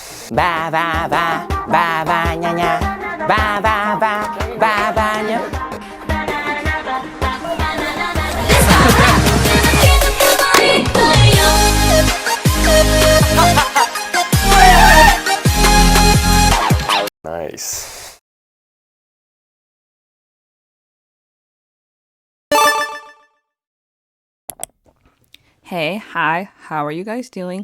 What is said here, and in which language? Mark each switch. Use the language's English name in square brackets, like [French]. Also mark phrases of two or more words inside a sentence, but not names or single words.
[English] Ba ba ba ba ba nha nha. Ba ba ba ba ba nha. Nice. Hey, hi, how are you guys doing?